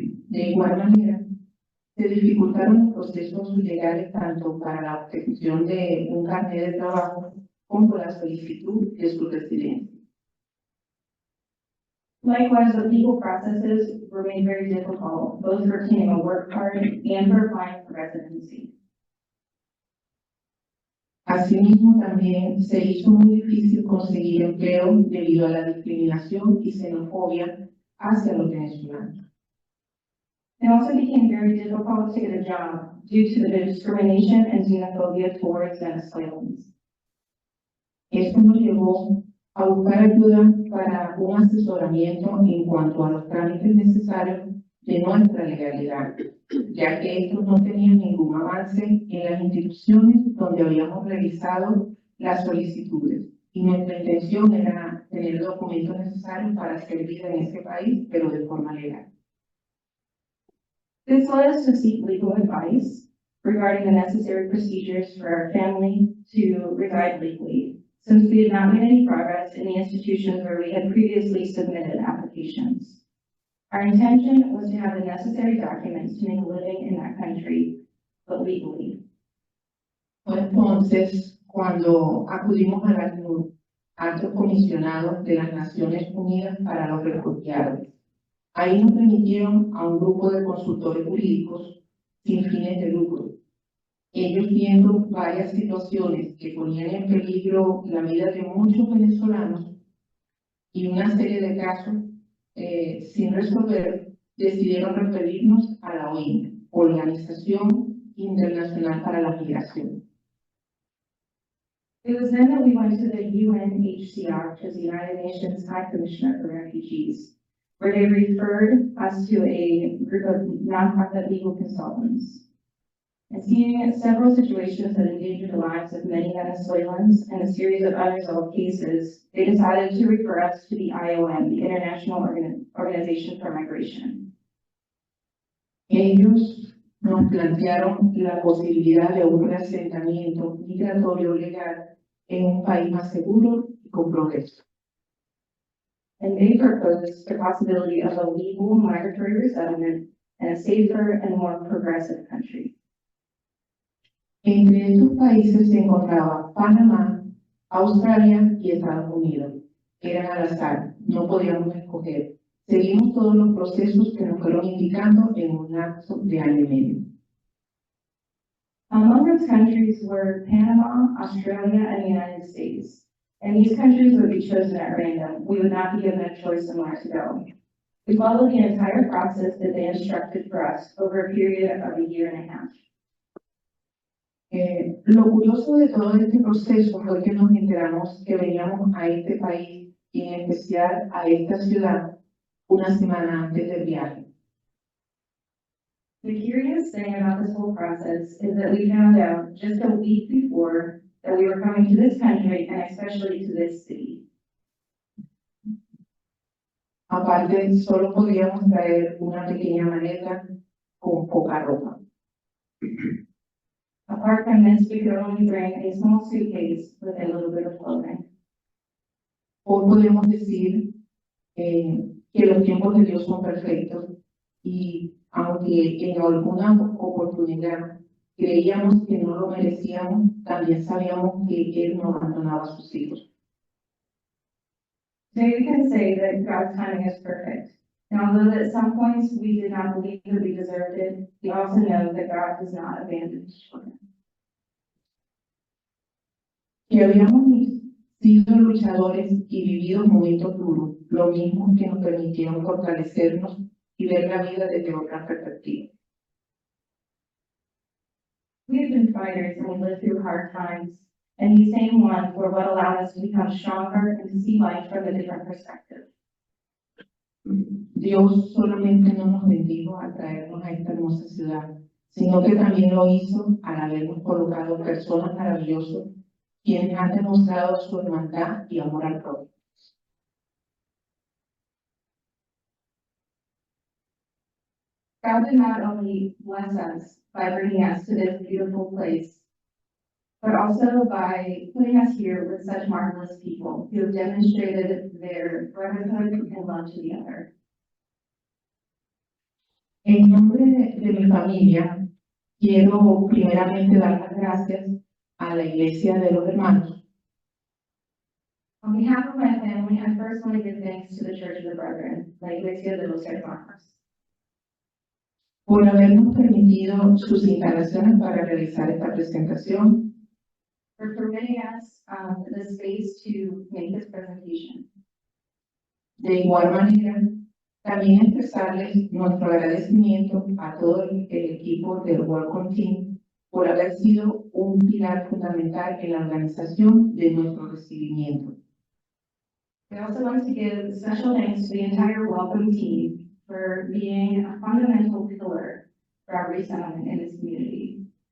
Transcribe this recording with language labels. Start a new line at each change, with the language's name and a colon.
Spanish: De igual manera, se dificultaron los procesos legales tanto para la obtención de un carnet de trabajo como la solicitud de su residencia.
English: Likewise, the legal processes were made very difficult, both for obtaining a work card and for applying for residency.
Spanish: Asimismo, también se hizo muy difícil conseguir empleo debido a la discriminación y xenofobia hacia los venezolanos.
English: It also became very difficult to get a job due to the discrimination and xenophobia towards Venezuelans.
Spanish: Esto nos llevó a buscar ayuda para un asesoramiento en cuanto a los trámites necesarios de nuestra legalidad, ya que estos no tenían ningún avance en las instituciones donde habíamos revisado las solicitudes. Y nuestra intención era tener documentos necesarios para servir en ese país, pero de forma legal.
English: This led us to seek legal advice regarding the necessary procedures for our family to reside legally, since we had not made any progress in the institutions where we had previously submitted applications. Our intention was to have the necessary documents to make a living in that country, but legally.
Spanish: Entonces, cuando acudimos al alto comisionado de las Naciones Unidas para los Refugiados, ahí nos permitieron a un grupo de consultores jurídicos sin fines de lucro. Ellos viendo varias situaciones que ponían en peligro la vida de muchos venezolanos y una serie de casos sin resolver, decidieron referirnos a la OIM, Organización Internacional para la Migración.
English: It was then that we went to the UNHCR, which is the United Nations High Commissioner for Refugees, where they referred us to a group of nonprofit legal consultants. And seeing several situations that endangered the lives of many Venezuelans and a series of unresolved cases, they decided to refer us to the IOM, the International Organization for Migration.
Spanish: Ellos nos plantearon la posibilidad de un reasentamiento migratorio legal en un país más seguro y con progreso.
English: And they proposed the possibility of a legal migratory resettlement and a safer and more progressive country.
Spanish: Entre estos países se encontraba Panamá, Australia y Estados Unidos. Eran al azar, no podíamos escoger. Seguimos todos los procesos que nos fueron indicando en un lapso de año y medio.
English: Among those countries were Panama, Australia, and the United States. And these countries would be chosen at random. We would not be given a choice on where to go. We followed the entire process that they instructed for us over a period of a year and a half.
Spanish: Lo curioso de todo este proceso fue que nos enteramos que veníamos a este país y en especial a esta ciudad una semana antes del viaje.
English: The curious thing about this whole process is that we found out just a week before that we were coming to this country and especially to this city.
Spanish: Aparte, solo podíamos traer una pequeña maleta con poca ropa.
English: Apart from this, we could only bring a small suitcase with a little bit of clothing.
Spanish: Hoy podemos decir que los tiempos de Dios son perfectos y aunque en alguna oportunidad creíamos que no lo merecíamos, también sabíamos que Él no abandonaba a sus hijos.
English: Today we can say that God's timing is perfect. And although at some points we did not believe that we deserved it, we also know that God does not abandon his children.
Spanish: Que habíamos sido luchadores y vivido momentos duros, lo mismo que nos permitieron fortalecernos y ver la vida desde otra perspectiva.
English: We have been fighters and we lived through hard times, and these same ones were what allowed us to become stronger and to see life from a different perspective.
Spanish: Dios solamente no nos bendijo al traernos a esta hermosa ciudad, sino que también lo hizo al habernos colocado personas maravillosas, quienes han demostrado su hermandad y amor al prójimo.
English: God did not only bless us by bringing us to this beautiful place, but also by putting us here with such marvelous people who have demonstrated their brotherhood and love to the other.
Spanish: En nombre de mi familia, quiero primeramente dar las gracias a la Iglesia de los Hermanos
English: On behalf of my family, I first want to give thanks to the Church of the Brethren, la Iglesia de los Hermanos,
Spanish: por habernos permitido sus instalaciones para realizar esta presentación
English: for permitting us the space to make this presentation.
Spanish: De igual manera, también expresarles nuestro agradecimiento a todo el equipo del Welcome Team por haber sido un pilar fundamental en la organización de nuestro recibimiento.
English: We also want to give special thanks to the entire Welcome team for being a fundamental pillar for our resettlement in this community.